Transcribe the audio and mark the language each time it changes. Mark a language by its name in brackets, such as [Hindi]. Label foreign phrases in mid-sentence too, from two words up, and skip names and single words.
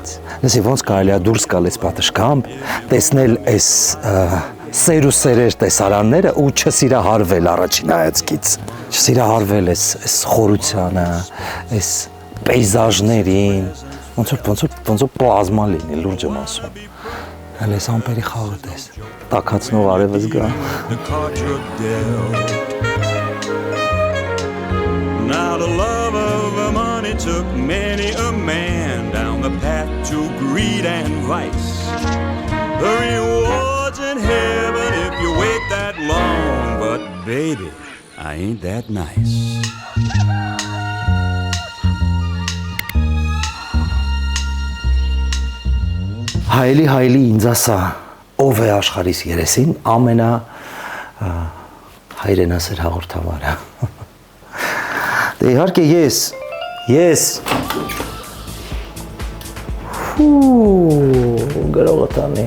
[Armenian] Լսի, ոնց կարելի է դուրս գալ այս պատշգամբ, տեսնել այս սեր ու սերեր տեսարանները ու չսիրահարվել առաջին հայացքից։ Չսիրահարվել այս խորությանը, այս պեյզաժներին, ոնց որ պլազմա լինի, լուրջ եմ ասում։ Հələ այս ամպերի խաղը տես, տաքացնող արևս գա։ [English] Now the love of money took many a man down the path to greed and vice. The rewards in heaven if you wait that long, but baby, I ain't that nice. [Armenian] Հայելի ինձ ասա, ով է աշխարհիս երեսին ամենա հայրենասեր հաղորդավարը։ Դե իհարկե ես գրողը տանի։